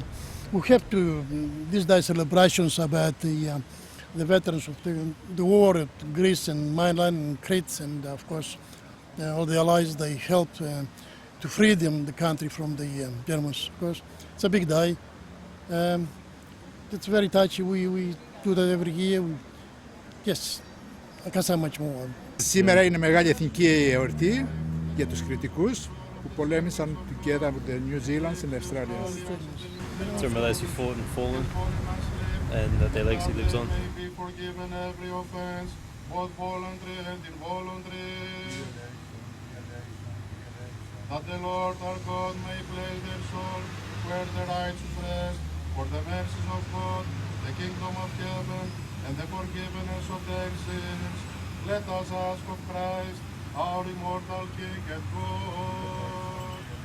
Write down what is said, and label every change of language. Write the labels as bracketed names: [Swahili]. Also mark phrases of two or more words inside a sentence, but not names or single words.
[English] We have to these days celebrations about the veterans of the war at Greece and mainland and Crete, and of course all the allies they helped to free the country from the Germans. Of course, it's a big day. It's very touchy. We do that every year. Yes, I can't say much more. [Greek] Σήμερα είναι μεγάλη εθνική εορτή για τους Κρητικούς που πολέμησαν [English] together with the New Zealanders and the Australians. To remember those who fought and fallen, and that their legacy lives on. Be forgiven every offense, both voluntary and involuntary. That the Lord our God may bless their soul where the righteous rest, for the mercies of God, the kingdom of heaven, and the forgiveness of their sins. Let us ask of Christ, our immortal King and God.